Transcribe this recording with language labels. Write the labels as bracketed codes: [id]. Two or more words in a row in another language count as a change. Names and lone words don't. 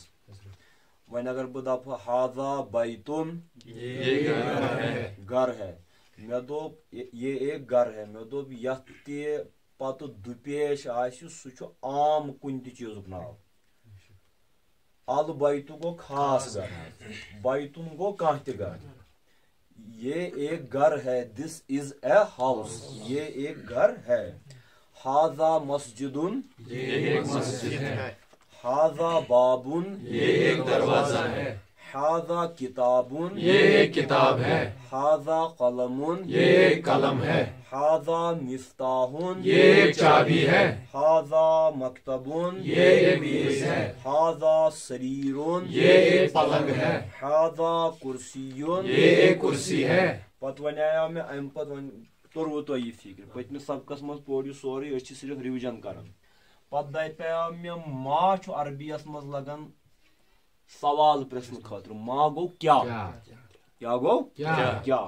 [ks] وۄنۍ اگر بہٕ دپہٕ [ar] حاذا بیتُن [ks] گر ہے مےٚ دوٚپ [ur] یہ ایک گر ہے [ks] مےٚ دوٚپ یتھ تہِ پتہٕ دُپیش آسہِ سُہ چھُ عام کُنہِ تہِ چیٖزُک ناو. البیتُ گوٚو خاص گر بیتُن گوٚو کانٛہہ تہِ گر. [ur] یہ ایک گر ہے [en] this is a house [ur] یہ ایک گر ہے. [ar] حاذا مسجدن [ur] یہ ایک مسجد ہے. [ar] حاذا بابن [ur] یہ ایک دروازہ ہے. [ar] حاذا کتابن [ur] یہ ایک کتاب ہے. [ar] حاذا قلمن [ur] یہ ایک قلم ہے. [ar] حاذا مفتاحن [ur] یہ ایک چابی ہے. [ar] حاذا مکتبن [ur] یہ ایک میز ہے. [ar] حاذا سریرن [ur] یہ ایک پلنگ ہے. [ar] حاذا کرسیٌ [ur] یہ ایک کرسی ہے. [ks] پتہٕ وۄنۍ آیاو مےٚ امہِ پتہٕ وۄنۍ توٚروٕ تۄہہِ یہِ فِکرِ پٔتمہِ سبقس منٛز پوٚر یہِ سورُے أسۍ چھِ صرف رِوِجن کران. پتہٕ دپیاو مےٚ ما چھُ عربیس منٛز لگان سوال پرژھنہٕ خٲطرٕ. ما گوٚو کیٛاہ کیٛاہ گوٚو کیٛاہ.